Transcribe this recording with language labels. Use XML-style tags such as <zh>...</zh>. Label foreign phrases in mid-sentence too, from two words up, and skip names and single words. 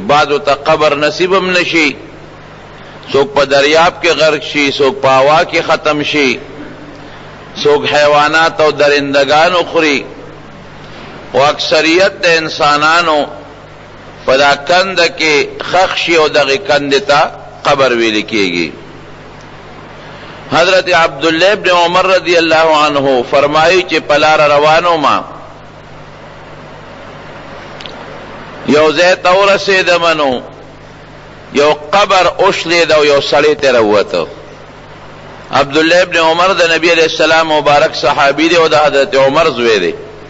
<ps>بعضو ته قبر نصیب هم نشي، څوک په دریاب کې غرق شي، څوک په هوا کې ختم شي، څوک حیوانات او درندگانو خوري او اکثریت د انسانانو په دا کند کې خخ شي او دغه کند ته قبر ویل کېږي. حضرت عبداللہ ابن عمر</ps> <ar>رضی اللہ عنہ</ar> <ps>فرمائی چې پلار روانو ما یو ځای ته ورسېدمنو یو قبر اوشلید او یو سړی ترې ووته. عبداللہ ابن عمر د نبی</ps> <ar>علیہ السلام</ar> <ps>مبارک صحابی دی او د حضرت عمر زوی دی.</ps>